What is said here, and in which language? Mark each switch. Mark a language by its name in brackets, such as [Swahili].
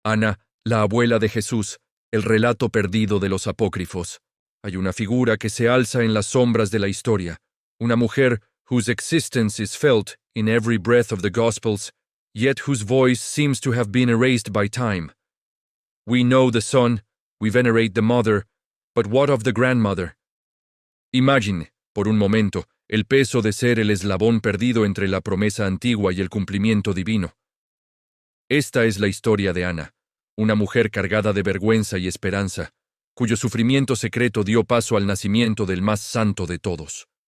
[Spanish] Ana, la abuela de Jesús, el relato perdido de los apócrifos. Hay una figura que se alza en las sombras de la historia, una mujer [English] whose existence is felt in every breath of the Gospels, yet whose voice seems to have been erased by time. We know the son, we venerate the mother, but what of the grandmother? Imagine, [Spanish] por un momento, el peso de ser el eslabón perdido entre la promesa antigua y el cumplimiento divino. Esta es la historia de Ana, una mujer cargada de vergüenza y esperanza, cuyo sufrimiento secreto dio paso al nacimiento del más santo de todos.